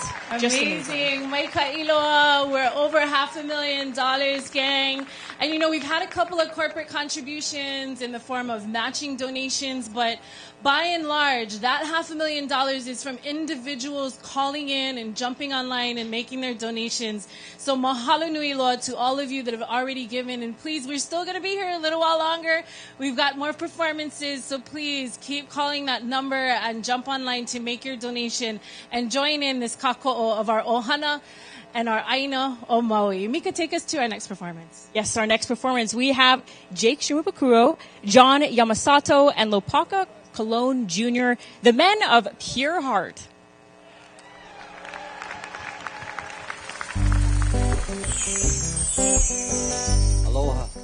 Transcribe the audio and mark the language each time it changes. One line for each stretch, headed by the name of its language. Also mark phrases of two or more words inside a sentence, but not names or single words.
English: Amazing.
Hawaiian: Mai ka'iloa.
English: We're over $500,000, gang. And, you know, we've had a couple of corporate contributions in the form of matching donations, but by and large, that $500,000 is from individuals calling in and jumping online and making their donations. So
Hawaiian: mahalo nui loa
English: to all of you that have already given. And please, we're still going to be here a little while longer. We've got more performances, so please keep calling that number and jump online to make your donation. and join in this kako'o of our ohana and our
Hawaiian: aina o Maui.
English: Mika, take us to our next performance. Yes, our next performance, we have Jake Shimabukuro, John Yamasato, and Lopaka Colon Jr., the men of Pure Heart. Aloha.